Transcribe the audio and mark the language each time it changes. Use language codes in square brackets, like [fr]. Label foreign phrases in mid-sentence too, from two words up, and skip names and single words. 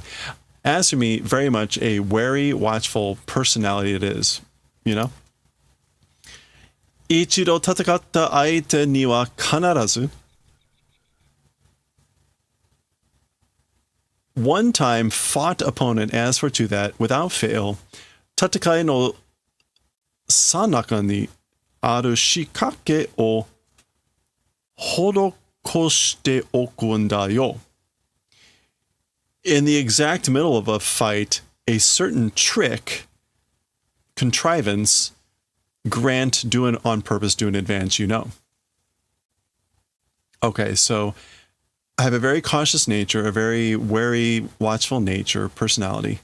[en] As for me, very much a wary, watchful personality it is. You know? [ja] 一度戦った相手には必ず. [en] One time fought opponent, as for to that, without fail, [ja] 戦いの最中にある仕掛けを施しておくんだよ. [en] In the exact middle of a fight, a certain trick, contrivance, grant, do it on purpose, do in advance, you know. Okay, so I have a very cautious nature, a very wary, watchful nature, personality.